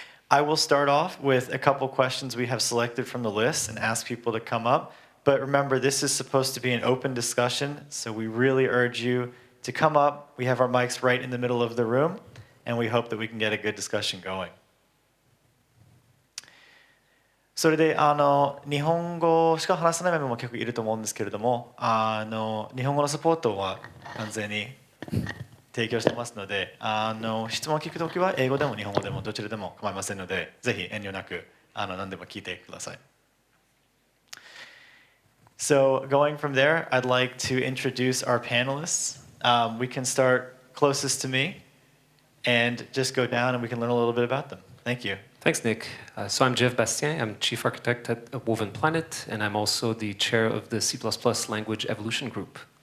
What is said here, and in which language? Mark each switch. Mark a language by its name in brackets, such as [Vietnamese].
[English] I will start off with a couple questions we have selected from the list and ask people to come up. But remember, this is supposed to be an open discussion, so we really urge you to come up. We have our mics right in the middle of the room, and we hope that we can get a good discussion going. [Japanese] それで日本語しか話さないメンバーも結構いると思うんですけれども、日本語のサポートは完全に提供してますので、質問を聞くときは英語でも日本語でもどちらでも構いませんので、ぜひ遠慮なく何でも聞いてください。 [English] So going from there, I'd like to introduce our panelists. We can start closest to me and just go down and we can learn a little bit about them. Thank you. Thanks, Nick. So I'm Bastien. I'm Chief Architect at Woven Planet, and I'm also the chair of the C++ Language Evolution Group.